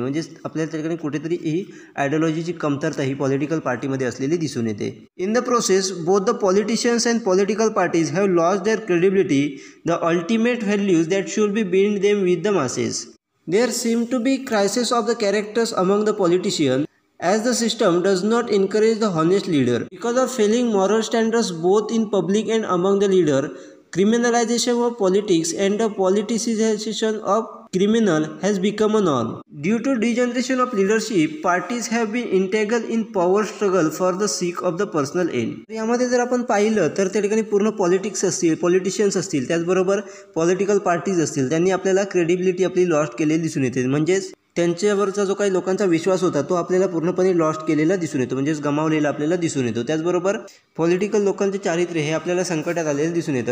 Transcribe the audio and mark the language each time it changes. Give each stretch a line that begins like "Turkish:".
Marathi: म्हणजेच आपल्याला त्या ठिकाणी कुठेतरी ही आयडियोलॉजीची कमतरता ही पॉलिटिकल पार्टीमध्ये असलेली दिसून येते.
English: In the process both the politicians and political parties have lost their credibility, the ultimate values that should be build them with the masses. There seem to be crisis of the characters among the politician as the system does not encourage the honest leader. Because of failing moral standards both in public and among the leader, criminalization of politics and the politicization of criminal has become a norm. Due to degeneration of leadership, parties have been integral in power struggle for the sake of the personal end.
Marathi: यामध्ये जर आपण पाहिलं तर त्या ठिकाणी पूर्ण politics असतील, politicians असतील, त्याचबरोबर पॉलिटिकल पार्टीज असतील, त्यांनी आपल्याला क्रेडिबिलिटी आपली लॉस्ट केलेली दिसून येते. म्हणजेच त्यांच्यावरचा जो काही लोकांचा विश्वास होता तो आपल्याला पूर्णपणे लॉस्ट केलेला दिसून येतो, म्हणजेच गमावलेला आपल्याला दिसून येतो. त्याचबरोबर पॉलिटिकल लोकांचे चारित्र्य हे आपल्याला संकटात आलेलं दिसून येतं.